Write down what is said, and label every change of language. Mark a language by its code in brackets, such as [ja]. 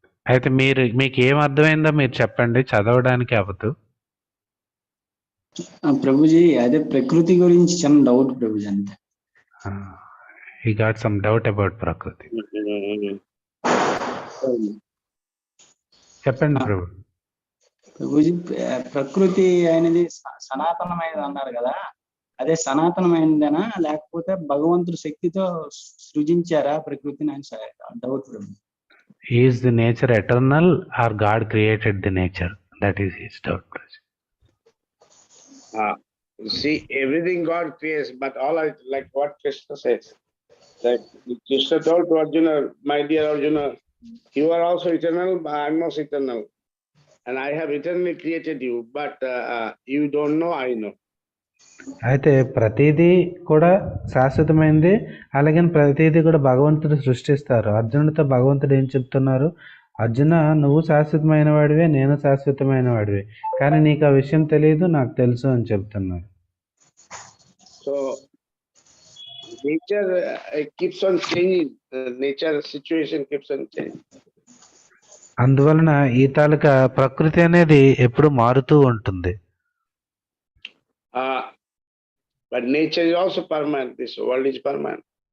[te] అయితే మీకు ఏం అర్థమైందో మీరు చెప్పండి, చదవడానికి అవ్వదు. ప్రభుజీ అదే ప్రకృతి గురించి చిన్న డౌట్ ప్రభుజీ, అంతే. [en] He got some doubt about ప్రకృతి. [te] చెప్పండి ప్రభు. ప్రభుజీ ప్రకృతి అనేది సనాతనమైనది అన్నారు కదా, అదే సనాతనమైనదేనా లేకపోతే భగవంతుడి శక్తితో సృజించారా ప్రకృతిని అని doubt Prabhu. [en] Is the nature eternal or God created the nature? That is his doubt. See, everything God creates, but all like what Krishna says. Like Krishna told to Arjuna, my dear Arjuna, you are also eternal, but I am also eternal. And I have eternally created you, but you don't know, I know. [te] అయితే ప్రతిదీ కూడా శాశ్వతమైంది, అలాగే ప్రతిదీ కూడా భగవంతుడు సృష్టిస్తారు. అర్జునుడితో భగవంతుడు ఏం చెప్తున్నారు, అర్జున, నువ్వు శాశ్వతమైన వాడివే, నేను శాశ్వతమైన వాడివే, కానీ నీకు ఆ విషయం తెలియదు, నాకు తెలుసు అని చెప్తున్నారు. [en] So nature keeps on changing. Nature situation keeps on changing. [te] అందువలన ఈ తాలూకా ప్రకృతి అనేది ఎప్పుడు మారుతూ ఉంటుంది. [en] But nature is also permanent. This world is permanent.